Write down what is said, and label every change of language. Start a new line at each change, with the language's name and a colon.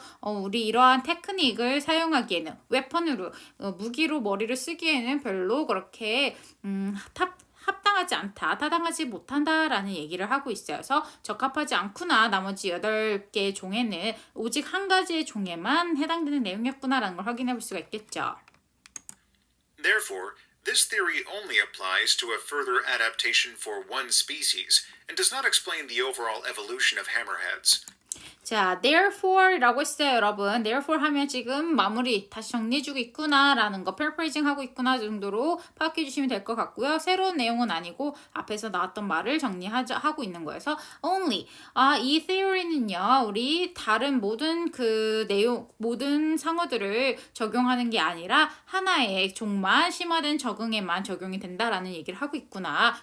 Korean: 그래서 우리 이러한 테크닉을 사용하기에는 웨폰으로 무기로 머리를 쓰기에는 별로 그렇게 합당하지 않다, 타당하지 못한다라는 얘기를 하고 있어요. 그래서 적합하지 않구나. 나머지 8개 종에는 오직 한 가지의 종에만 해당되는 내용이었구나라는 걸 확인해 볼 수가 있겠죠.
English: Therefore, this theory only applies to a further adaptation for one species and does not explain the overall evolution of hammerheads.
Korean: 자, therefore라고 했어요, 여러분. therefore 하면 지금 마무리 다시 정리해주고 있구나라는 거, paraphrasing 하고 있구나 정도로 파악해 주시면 될 것 같고요. 새로운 내용은 아니고 앞에서 나왔던 말을 하고 있는 거여서 only. 이 theory는요, 우리 다른 모든 모든 상어들을 적용하는 게 아니라 하나의 종만 심화된 적응에만 적용이 된다라는 얘기를 하고 있구나.